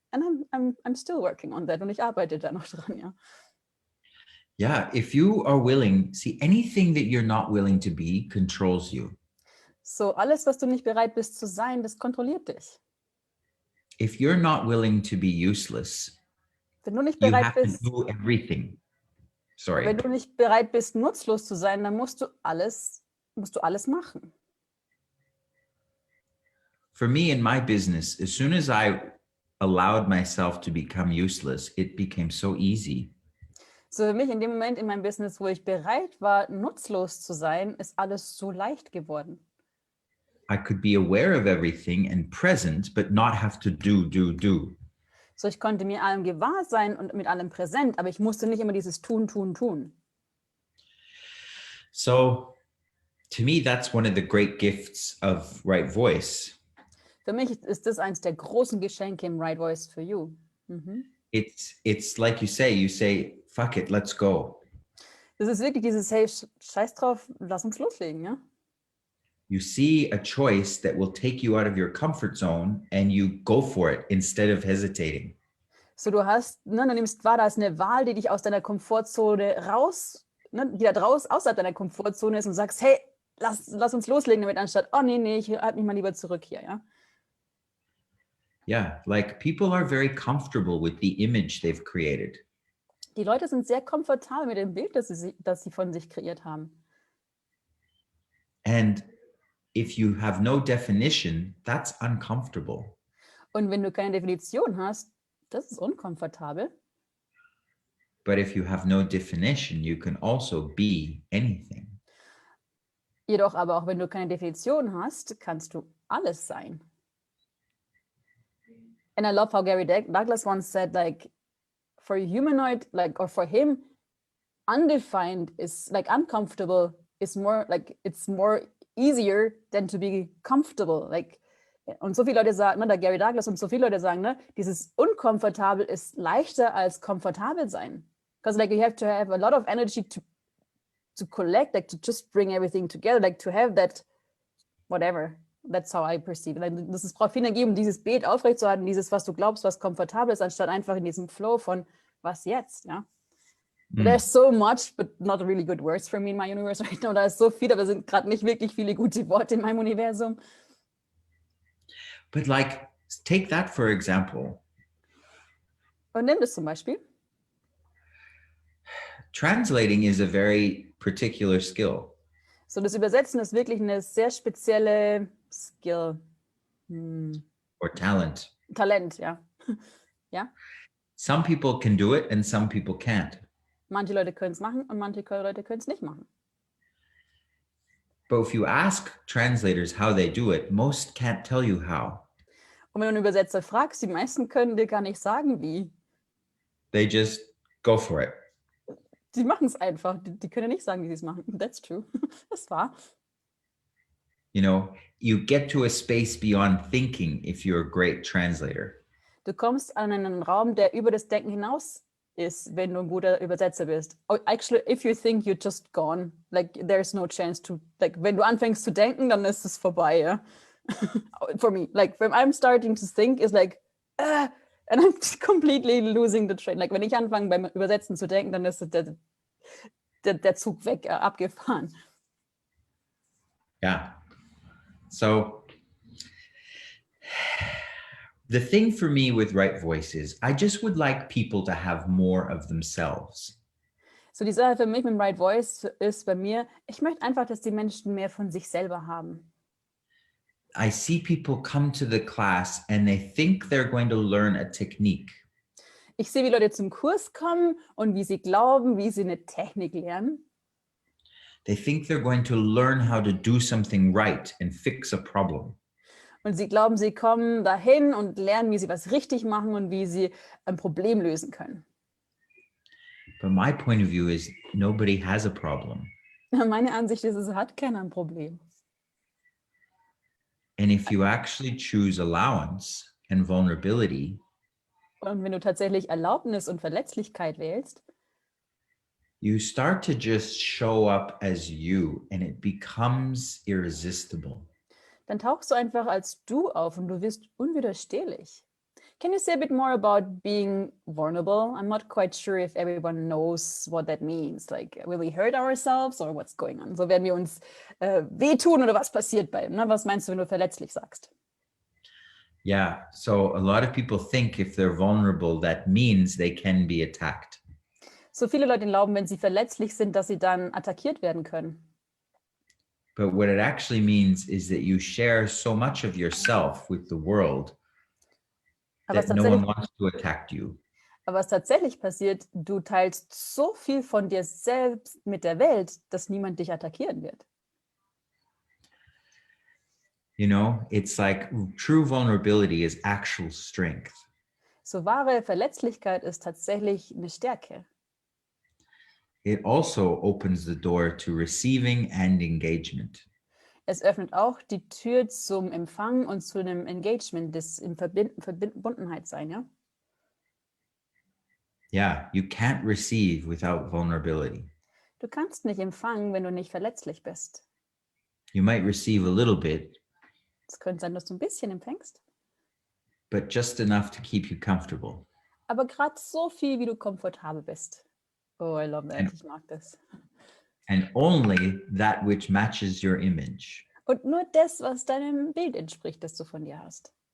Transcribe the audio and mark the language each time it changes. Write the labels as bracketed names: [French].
[English] And I'm still working on that. [German] Und ich arbeite da noch dran, ja. [English] Yeah, if you are willing, see, anything that you're not willing to be controls you. [German] So, alles, was du nicht bereit bist zu sein, das kontrolliert dich. [English] If you're not willing to be useless, [German] Wenn du nicht [English] you [German] bereit [English] have [German] bist, [English] to do everything. Sorry. [German] wenn du nicht bereit bist, nutzlos zu sein, dann musst du alles machen. [English] For me in my business, as soon as I allowed myself to become useless, it became so easy. [German] So für mich in dem Moment in meinem Business, wo ich bereit war, nutzlos zu sein, ist alles so leicht geworden. [English] I could be aware of everything and present, but not have to do. [German] So ich konnte mir allem gewahr sein und mit allem präsent, aber ich musste nicht immer dieses tun. [English] So to me, that's one of the great gifts of Right Voice. [German] Für mich ist das eins der großen Geschenke im Right Voice for You. [English] It's like you say, fuck it, let's go. [German] Das ist wirklich dieses, hey, scheiß drauf, lass uns loslegen, ja? [English] You see a choice that will take you out of your comfort zone and you go for it instead of hesitating. [German] So, du hast, ne, du nimmst wahr, da ist eine Wahl, die dich aus deiner Komfortzone raus, ne, die da draußen außerhalb deiner Komfortzone ist und sagst, hey, lass uns loslegen damit, anstatt, oh nee, ich halte mich mal lieber zurück hier, ja. [English] Yeah, like people are very comfortable with the image they've created. [German] Die Leute sind sehr komfortabel mit dem Bild, das sie von sich kreiert haben. [English] And if you have no definition, that's uncomfortable. [German] Und wenn du keine Definition hast, das ist unkomfortabel. [English] But if you have no definition, you can also be anything. [German] Jedoch aber auch wenn du keine Definition hast, kannst du alles sein. [English] And I love how Gary Douglas once said, like, for a humanoid, like, or for him, undefined is like uncomfortable is more like it's more easier than to be comfortable. [German] Like, und so viele Leute sagen, ne, der Gary Douglas und so viele Leute sagen, ne, dieses unkomfortabel ist leichter als komfortabel sein. [English] Because like you have to have a lot of energy to collect, like to just bring everything together, like to have that whatever. That's how I perceive it. [German] Es braucht viel Energie, um dieses Bild aufrechtzuerhalten, dieses, was du glaubst, was komfortabel ist, anstatt einfach in diesem Flow von was jetzt, ja. [English] There's so much, but not really good words for me in my universe right now. [German] Da ist so viel, aber es sind gerade nicht wirklich viele gute Worte in meinem Universum. [English] But like, take that for example. [German] Und nimm das zum Beispiel. [English] Translating is a very particular skill. [German] So, das Übersetzen ist wirklich eine sehr spezielle Skill. [English] Or talent. [German] Talent, ja. Ja. [English] Some people can do it and some people can't. [German] Manche Leute können es machen und manche Leute können es nicht machen. [English] But if you ask translators how they do it, most can't tell you how. [German] Und wenn du einen Übersetzer fragst, die meisten können dir gar nicht sagen, wie. [English] They just go for it. [German] Die machen es einfach. Die können nicht sagen, wie sie es machen. [English] That's true. [German] Das ist wahr. [English] You know, you get to a space beyond thinking if you're a great translator. [German] Du kommst an einen Raum, der über das Denken hinaus ist, wenn du ein guter Übersetzer bist. [English] Actually, if you think you're just gone, like there's no chance to, like [German] wenn du anfängst zu denken, dann ist es vorbei, ja. [English] For me, like when I'm starting to think, is like, and I'm completely losing the train. [German] Like wenn ich anfange beim Übersetzen zu denken, dann ist der Zug weg, abgefahren. [English] Yeah. So the thing for me with Right Voice is I just would like people to have more of themselves. [German] So die Sache für mich mit Right Voice ist bei mir, ich möchte einfach, dass die Menschen mehr von sich selber haben. [English] I see people come to the class and they think they're going to learn a technique. [German] Ich sehe, wie Leute zum Kurs kommen und wie sie glauben, wie sie eine Technik lernen. [English] They think they're going to learn how to do something right and fix a problem. [German] Und sie glauben, sie kommen dahin und lernen, wie sie was richtig machen und wie sie ein Problem lösen können. [English] But my point of view is nobody has a problem. [German] Meine Ansicht ist, es hat keiner ein Problem. [English] And if you actually choose allowance and vulnerability, [German] Und wenn du tatsächlich Erlaubnis und Verletzlichkeit wählst, [English] you start to just show up as you and it becomes irresistible. [German] dann tauchst du einfach als du auf und du wirst unwiderstehlich. [English] Can you say a bit more about being vulnerable? I'm not quite sure if everyone knows what that means. Like, will we hurt ourselves or what's going on? [German] So werden wir uns wehtun oder was passiert bei? Ne? Was meinst du, wenn du verletzlich sagst? [English] Yeah, so a lot of people think if they're vulnerable, that means they can be attacked. [German] So viele Leute glauben, wenn sie verletzlich sind, dass sie dann attackiert werden können. [English] But what it actually means is that you share so much of yourself with the world that no one wants to attack you. [German] Aber was tatsächlich passiert, du teilst so viel von dir selbst mit der Welt, dass niemand dich attackieren wird. [English] You know, it's like true vulnerability is actual strength. [German] So wahre Verletzlichkeit ist tatsächlich eine Stärke. [English] It also opens the door to receiving and engagement. [German] Es öffnet auch die Tür zum Empfang und zu einem Engagement, das in Verbundenheit sein, ja? [English] Yeah, you can't receive without vulnerability. [German] Du kannst nicht empfangen, wenn du nicht verletzlich bist. [English] You might receive a little bit, [German] Es könnte sein, dass du ein bisschen empfängst, [English] but just enough to keep you comfortable. [German] aber gerade so viel, wie du komfortabel bist. [English] Oh, I love that. [German] Ich mag das. [English] And only that which matches your image. [German] Und nur das, was deinem Bild entspricht, das du von dir hast.